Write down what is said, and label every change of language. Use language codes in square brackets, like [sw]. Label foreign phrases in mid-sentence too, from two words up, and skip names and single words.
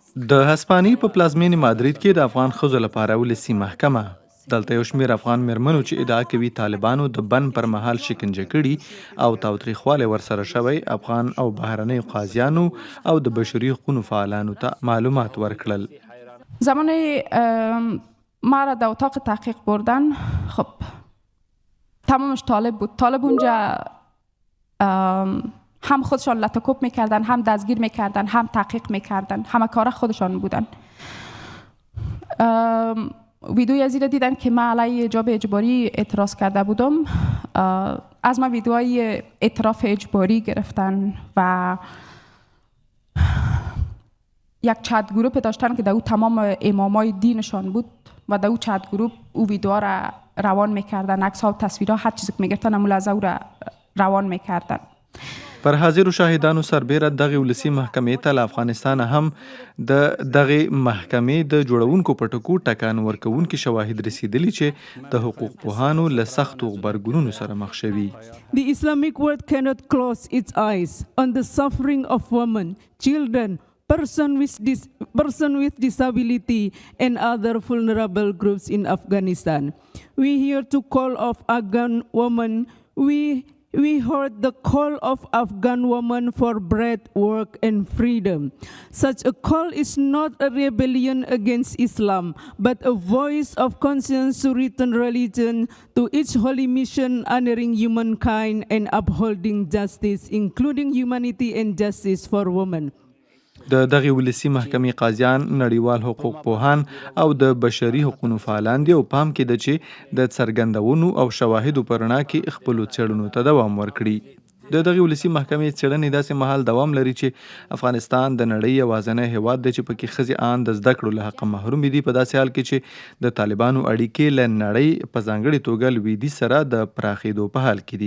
[ps] د هسپانیې په پلازمینې مادرید کې د افغان ښځو لپاره ولسي محکمه. دلته یو شمېر افغان مېرمنو چې ادعا کوي طالبانو د بند پر مهال شکنجه کړي او تاوتریخوالی ورسره شوی، افغان او بهرنیو قاضیانو او د بشري حقوقو فعالانو ته معلومات ورکړل. [fa] زمان ما را در اتاق تحقیق بردن، خب تمامش طالب بود. طالب اونجا هم خودشان لطکوب میکردن، هم دستگیر میکردن، هم تحقیق میکردن، همه کاره خودشان بودن. ویدیوی از این دیدن که من علیه حجاب اجباری اعتراض کرده بودم. از من ویدیوهای اعتراف اجباری گرفتن و یک چت گروپ داشتن که در او تمام امامای دینشان بود و در او چت گروپ او ویدیوها را روان میکردن، عکس ها و تصویرها، هر چیزی که میگرفتن ملاحظه او را روان میکردن. [ps] پر حاضرو شاهدانو سربیره دغه ولسي محکمې ته له افغانستانه هم د دغه محکمې د جوړونکو په ټکو ټکان ورکوونکي شواهد رسیدلي چې د حقوق پوهانو له سختو غبرګونونو سره مخ شوي. [en] The Islamic world cannot close its eyes on the suffering of women, children, person with disability and other vulnerable groups in Afghanistan. We here to call of Afghan women. We heard the call of Afghan women for bread, work and freedom. Such a call is not a rebellion against Islam, but a voice of conscience to return religion to its holy mission, honoring humankind and upholding justice, including humanity and justice for women. [ps] د دغه ولسي محکمې قاضیان، نړیوال حقوق پوهان او د بشري حقوقو فعالان دي او پام کې ده چې د څرګندونو او شواهدو په رڼا کې خپلو څېړنو ته دوام ورکړي. د دغه ولسي محکمې څېړنې داسې مهال دوام لري چې افغانستان د نړۍ یوازینی هیواد دی چې پکې ښځې ان د زده کړو له حقه محرومې دي، په داسې حال کې چې د طالبانو اړیکې له نړۍ په ځانګړې توګه لویدیځ سره د پراخېدو په حال کې دي.